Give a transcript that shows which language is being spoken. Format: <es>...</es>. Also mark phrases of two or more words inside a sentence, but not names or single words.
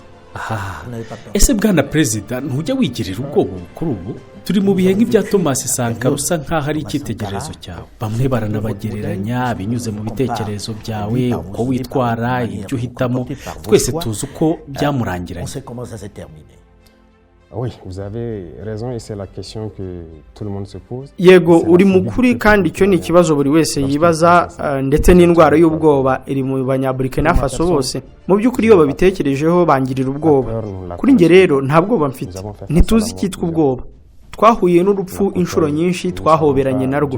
<rw>Ese Bwana Perezida, ntujya wigirira ubwoba kuri ubu? Turi mu bihe nk'ibya Thomas Sankara usa nk'aho ari icyitegererezo cyawe. Bamwe baranabagereranya binyuze mu bitekerezo byawe, uko witwara, ibyo uhitamo. Twese tuzi uko byamurangiranye.</rw> <fr>Oui, vous avez raison et c'est la question que tout le monde se pose.</fr> <rw>Yego uri mukuri kandi icyo ni ikibazo buri wese yibaza, ndetse n'indwara y'ubwoba iri mu Banyaburkina Faso bose. Mu by'ukuri iyo babitekerejeho bangirira ubwoba. Kuri nge rero nta bwoba mfite, ntituzi icyitwa ubwoba. Twahuye n'urupfu inshuro nyinshi, twahoberanye narwo.</rw>